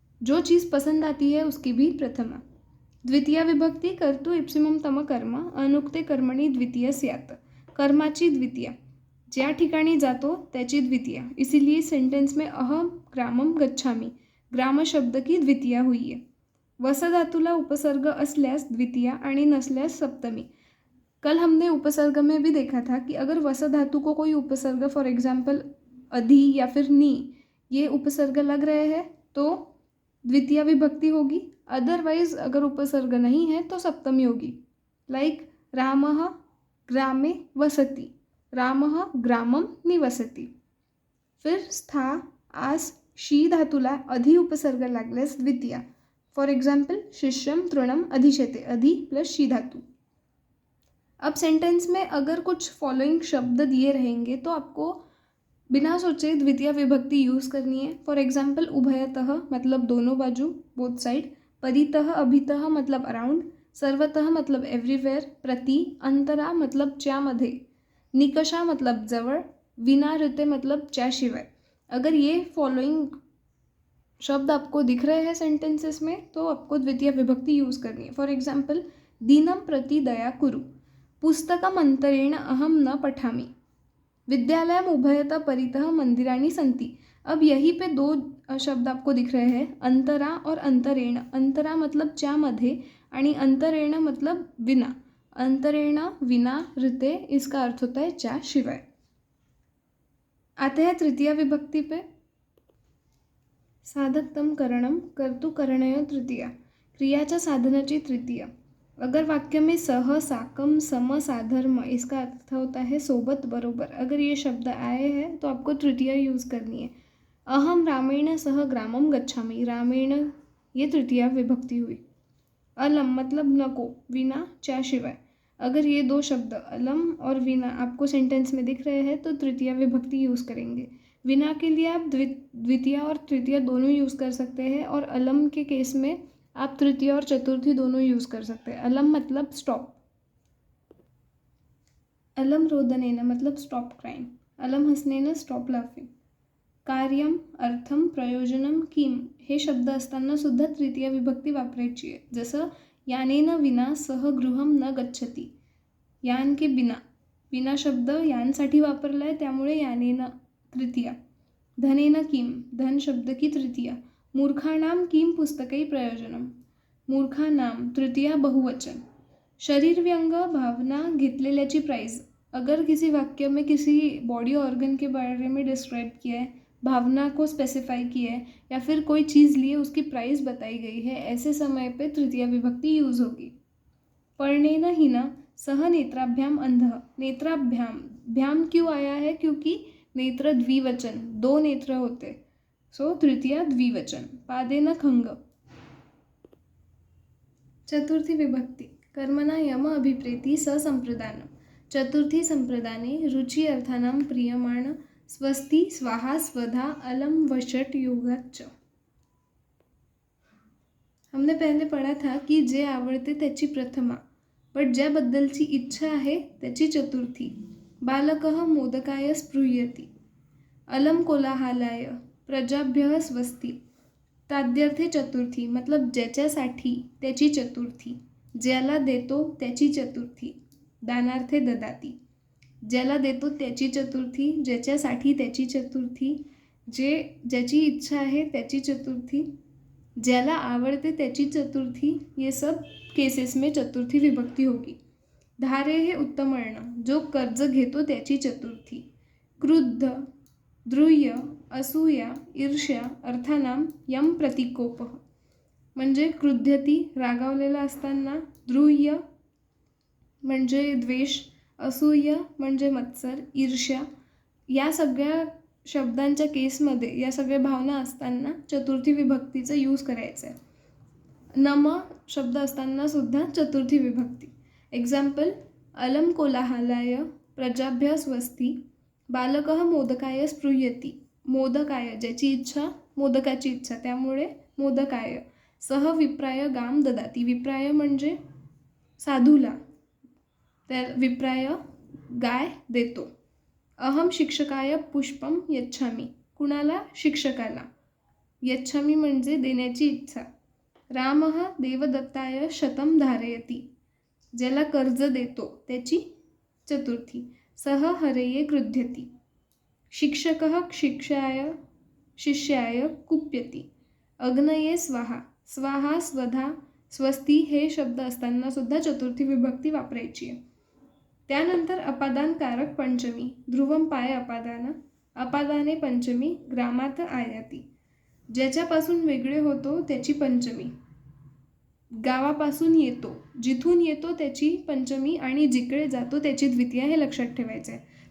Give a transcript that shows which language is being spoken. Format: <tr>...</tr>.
<hi>जो चीज़ पसंद आती है उसकी भी प्रथमा।</hi> <sa>द्वितीया विभक्ती कर्तु इप्सिमम तम कर्म अनुक्ते कर्मणि द्वितीय स्यात्।</sa> <mr>कर्माची द्वितीया, ज्या ठिकाणी जातो त्याची द्वितीया,</mr> <hi>इसीलिए सेंटेंस में</hi> <sa>अहम ग्रामम गच्छामी,</sa> <hi>ग्राम शब्द की द्वितीया हुई है।</hi> <mr>वस धातुला उपसर्ग असल्यास द्वितीया आणि नसल्यास सप्तमी।</mr> <hi>कल हमने उपसर्ग में भी देखा था कि अगर वस धातु को कोई उपसर्ग, फॉर एग्जाम्पल अधि या फिर नी, ये उपसर्ग लग रहे हैं तो द्वितीय विभक्ति होगी। अदरवाइज अगर उपसर्ग नहीं है तो सप्तमी होगी। लाइक</hi> <sa>रामः ग्रामे वसति, रामः ग्रामम निवसति।</sa> <mr>फिर स्था आस शी धातुला अधि उपसर्ग लागल्यास द्वितीया।</mr> <en>for example</en> <sa>शिष्यम तृणम अधिशते, अधि प्लस शी धातु।</sa> <hi>अब सेंटेंस में अगर कुछ फॉलोइंग शब्द दिए रहेंगे तो आपको बिना सोचे द्वितीय विभक्ति यूज़ करनी है। फॉर एग्जाम्पल उभयतः मतलब दोनों बाजू, बोथ साइड। परितः अभितः मतलब अराउंड। सर्वतः मतलब एवरीवेयर। प्रति अंतरा मतलब च्यामध्ये। निकषा मतलब जवळ। विना ऋते मतलब च्याशिवाय। अगर ये फॉलोइंग शब्द आपको दिख रहे हैं सेंटेंसेस में तो आपको द्वितीय विभक्ति यूज़ करनी है।</hi> <en>for example</en> <sa>दीनं प्रति दया कुरु, पुस्तकम अंतरेण अहम न पठामि, विद्यालयम उभयतः परितः मंदिराणि सन्ति।</sa> <hi>अब यहीं पे दो शब्द आपको दिख रहे हैं, अंतरा और अंतरेण।</hi> <mr>अंतरा मतलब च्यामध्ये आणि अंतरेण मतलब विना।</mr> <hi>अंतरेण विना ऋते, इसका अर्थ होता है च्या शिवाय। आते हैं तृतीय विभक्ति पे।</hi> <sa>साधक तम करणम कर्तुकरणयो तृतीया,</sa> <mr>क्रियाच्या साधनाची तृतीया।</mr> <hi>अगर वाक्य में सह साकम सम साधर्म, इसका अर्थ होता है सोबत बरोबर, अगर ये शब्द आए हैं तो आपको तृतीया यूज़ करनी है।</hi> <sa>अहम रामेण सह ग्रामम गच्छामि,</sa> <hi>रामेण ये तृतीया विभक्ति हुई।</hi> <mr>अलम मतलब नको, विना च्याशिवाय।</mr> <hi>अगर ये दो शब्द अलम और विना आपको सेंटेंस में दिख रहे हैं तो तृतीया विभक्ति यूज़ करेंगे। विना के लिए आप द्वितीय और तृतीय दोनों यूज़ कर सकते हैं, और अलम के केस में आप तृतीय और चतुर्थी दोनों यूज़ कर सकते हैं। अलम मतलब स्टॉप। अलम रोदनेन मतलब</hi> <en>Stop crying.</en> <sa>अलम हसनेन</sa> <en>Stop laughing.</en> <mr>कार्यम अर्थम प्रयोजनम किम हे शब्द असताना सुद्धा तृतीय विभक्ती वापरायची आहे। जसं</mr> <sa>यानेन विना सह गृहम न गच्छति,</sa> <hi>यान के बिना,</hi> <mr>बिना शब्द यानसाठी वापरला आहे त्यामुळे यानेन तृतीया।</mr> <sa>धनेन किम,</sa> <hi>धन शब्द की तृतीया।</hi> <sa>मूर्खाणाम किम पुस्तकै प्रयोजनम, मूर्खानाम तृतीया बहुवचन।</sa> <mr>शरीर व्यंग भावना घेतलेल्याची प्राइज।</mr> <hi>अगर किसी वाक्य में किसी बॉडी ऑर्गन के बारे में डिस्क्राइब किया है, भावना को स्पेसिफाई किया है, या फिर कोई चीज़ लिए उसकी प्राइस बताई गई है, ऐसे समय पे तृतीय विभक्ति यूज़ होगी।</hi> <sa>पर्णेन हिना सह नेत्राभ्याम अंध,</sa> <hi>नेत्राभ्याम, भ्याम क्यों आया है, क्योंकि नेत्र द्विवचन, दो नेत्र होते, सो तृतीया द्विवचन।</hi> <sa>पादेन खंग। चतुर्थी विभक्ति कर्मणा यम अभिप्रेति ससंप्रदान, चतुर्थी संप्रदाने रुचि अर्थानां प्रियमाण स्वस्ति स्वाहा स्वधा अलम वषट योगाच।</sa> <hi>हमने पहले पढ़ा था कि</hi> <mr>जे आवडते त्याची प्रथमा, बट ज्याबद्दलची इच्छा आहे त्याची चतुर्थी। बालकः मोदकाय स्पृह्यति, अलम कोलाहलाय, प्रजाभ्यः स्वस्ति। ताद्यर्थे चतुर्थी मतलब ज्याच्यासाठी त्याची चतुर्थी, ज्याला देतो त्याची चतुर्थी। दानार्थे ददाती, ज्याला देतो त्याची चतुर्थी, ज्याच्यासाठी त्याची चतुर्थी, ज्याची इच्छा आहे त्याची चतुर्थी, ज्याला आवडते त्याची चतुर्थी।</mr> <hi>ये सब केसेस में चतुर्थी विभक्ति होगी।</hi> <mr>धारे हे उत्तमर्ण, जो कर्ज घेतो त्याची चतुर्थी।</mr> <sa>क्रुद्ध, द्रुह्य, असूया, ईर्ष्या अर्थानां यम प्रतिकोपः,</sa> <mr>म्हणजे क्रुध्यती, रागावलेला असताना. द्रुह्य म्हणजे द्वेष. असूय म्हणजे मत्सर, ईर्ष्या. या सगळ्या शब्दांच्या केसमध्ये या सगळ्या भावना असताना चतुर्थी विभक्तीचं यूज करायचं आहे. नम शब्द असताना सुद्धा चतुर्थी विभक्ती. एक्झाम्पल,</mr> <sa>अलम कोलाहलाय प्रजाभ्य स्वस्ती, बालकः मोदकाय स्पृह्यति.</sa> <mr>मोदकाय ज्याची इच्छा, मोदकाची इच्छा, त्यामुळे मोदकाय.</mr> <sa>सह विप्राय गाम ददाती.</sa> <mr>विप्राय म्हणजे साधूला, त्या विप्राय गाय देतो.</mr> <sa>अहम शिक्षकाय पुष्पम यच्छामी.</sa> <mr>कुणाला? शिक्षकाला. यच्छामी म्हणजे देण्याची इच्छा.</mr> <sa>रामः देवदत्ताय शतम धारयति.</sa> <mr>ज्याला कर्ज देतो त्याची चतुर्थी.</mr> <sa>सह हरये क्रुध्यति. शिक्षकः शिष्याय कुप्यति. अग्नये स्वाहा.</sa> <mr>स्वाहा, स्वधा, स्वस्ती हे शब्द असताना सुद्धा चतुर्थी विभक्ती वापरायची आहे. त्यानंतर अपादानकारक पंचमी.</mr> <sa>ध्रुवम पाय अपादान, अपादाने पंचमी, ग्रामात आयाती.</sa> <mr>ज्याच्यापासून वेगळे होतो त्याची पंचमी. गावापासून येतो, जिथून येतो त्याची पंचमी, आणि जिकडे जातो त्याची द्वितीया, हे लक्षात ठेवायचं आहे.</mr>